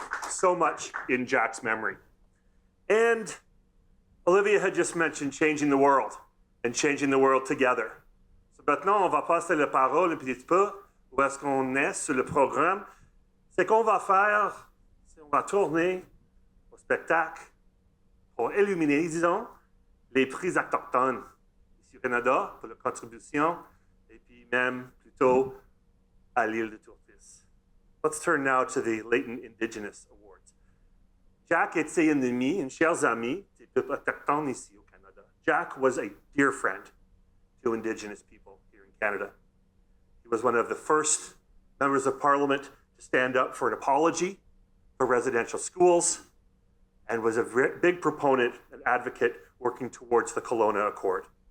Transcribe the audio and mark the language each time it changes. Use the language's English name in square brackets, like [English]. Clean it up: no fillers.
[English] So much in Jack's memory. And Olivia had just mentioned changing the world and changing the world together. [French] So maintenant, on va passer la parole un petit peu. Où est-ce qu'on est sur le programme? C'est qu'on va faire, c'est on va tourner au spectacle pour illuminer, disons, les prix autochtones ici au Canada pour leur contribution et puis même plutôt à l'île de Turtis. [English] Let's turn now to the Layton Indigenous Awards. [French] Jack était un ami, un cher ami des peuples autochtones ici au Canada. [English] Jack was a dear friend to Indigenous people here in Canada. was one of the first members of Parliament to stand up for an apology for residential schools, and was a big proponent and advocate working towards the Kelowna Accord.